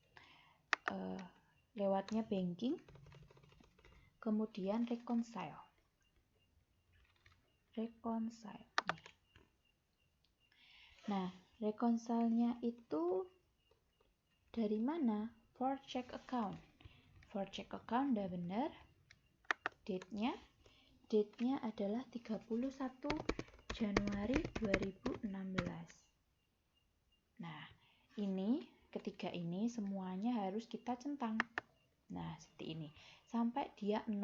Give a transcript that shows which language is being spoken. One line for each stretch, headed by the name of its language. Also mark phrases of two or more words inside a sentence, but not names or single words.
Indonesian: Lewatnya banking, kemudian reconcile. Nah, reconcile-nya itu dari mana?
English: For check account. For check account
Indonesian: udah benar. Date-nya adalah 31 Januari 2016. Nah, ini ketiga ini semuanya harus kita centang. Nah, seperti ini. Sampai dia 0.